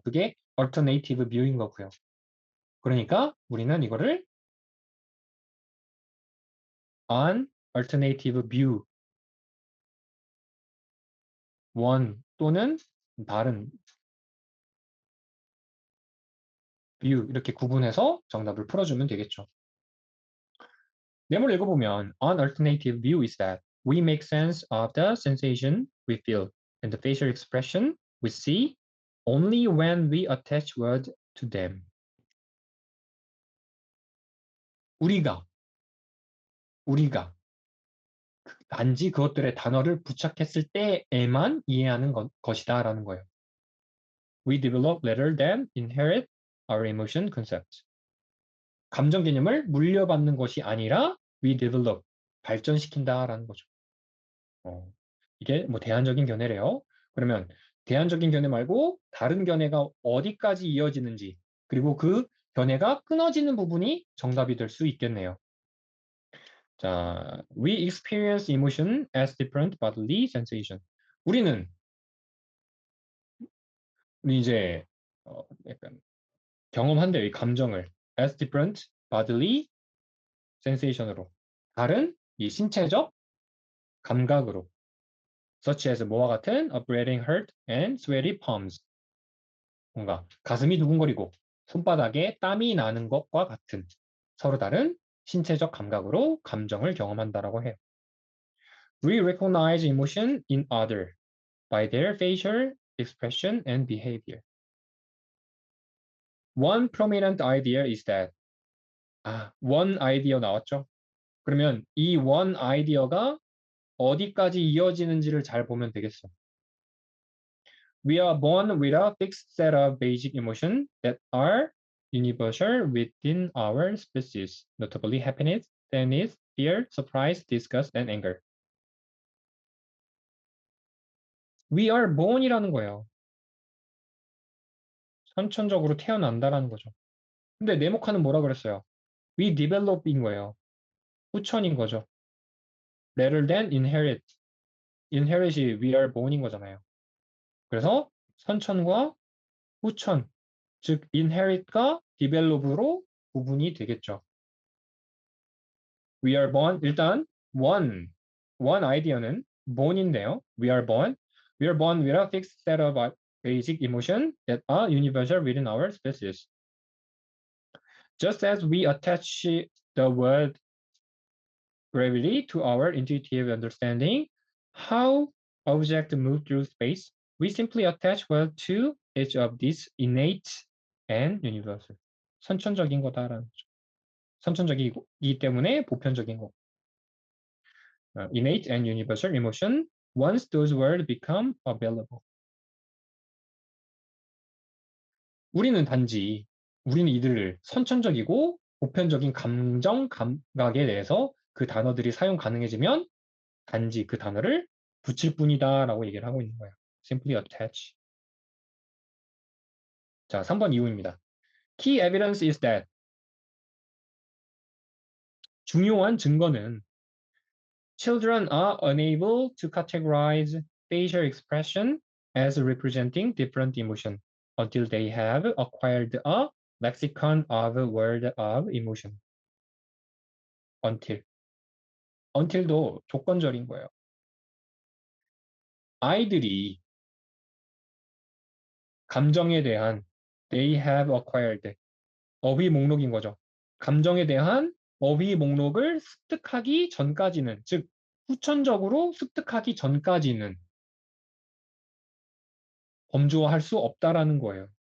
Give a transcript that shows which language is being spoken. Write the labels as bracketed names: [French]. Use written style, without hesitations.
[Korean] 그게 alternative view인 거고요. 그러니까 우리는 이거를 [English] an alternative view, one [Korean] 또는 다른 view 이렇게 구분해서 정답을 풀어주면 되겠죠. [English] 내용을 읽어보면 an alternative view is that we make sense of the sensation we feel and the facial expression we see only when we attach word to them. [Korean] 우리가 우리가 단지 그것들의 단어를 부착했을 때에만 이해하는 것이다라는 거예요. [English] We develop rather than inherit our emotion concept. [Korean] 감정 개념을 물려받는 것이 아니라 [English] we develop, [Korean] 발전시킨다라는 거죠. 이게 뭐 대안적인 견해래요. 그러면 대안적인 견해 말고 다른 견해가 어디까지 이어지는지, 그리고 그 견해가 끊어지는 부분이 정답이 될 수 있겠네요. [English] 자, we experience emotion as different bodily sensation. [Korean] 우리 이제 약간 경험한대요, 이 감정을 [English] as different bodily sensation [Korean] 으로, 다른 이 신체적 감각으로, such as 뭐와 같은 [English] a breathing hurt and sweaty palms. [Korean] 뭔가 가슴이 두근거리고 손바닥에 땀이 나는 것과 같은 서로 다른 신체적 감각으로 감정을 경험한다라고 해요. [English] We recognize emotion in other by their facial expression and behavior. One prominent idea is that one idea [Korean] 나왔죠? 그러면 이 one idea가 어디까지 이어지는지를 잘 보면 되겠어. [English] We are born with a fixed set of basic emotions that are universal within our species, notably happiness, sadness, fear, surprise, disgust, and anger. We are born이라는 거예요. [Korean] 선천적으로 태어난다라는 거죠. 근데 네모카는 뭐라 그랬어요? [English] We develop인 거예요. [Korean] 후천인 거죠. [English] Rather than inherit. inherit이 we are born인 거잖아요. [Korean] 그래서 선천과 후천, 즉 inherit과 develop으로 구분이 되겠죠. [English] We are born, 일단 one 아이디어는 born인데요. We are born with a fixed set of basic emotions that are universal within our species. Just as we attach the word gravity to our intuitive understanding how objects move through space, we simply attach word to each of these innate and universal. [Korean] 선천적인 거다라는 거죠. 선천적이기 때문에 보편적인 거. [English] innate and universal emotion once those words become available. [Korean] 우리는 이들을 선천적이고 보편적인 감정 감각에 대해서 그 단어들이 사용 가능해지면 단지 그 단어를 붙일 뿐이다라고 얘기를 하고 있는 거예요. [English] simply attach. [Korean] 자, 3번 이유입니다. [English] Key evidence is that [Korean] 중요한 증거는 [English] children are unable to categorize facial expression as representing different emotion until they have acquired a lexicon of word of emotion. [Korean] until도 조건절인 거예요. 아이들이 감정에 대한 [English] they have acquired [Korean] 어휘 목록인 거죠. 감정에 대한 어휘 목록을 습득하기 전까지는, 즉 후천적으로 습득하기 전까지는 범주화할 수 없다라는 거예요.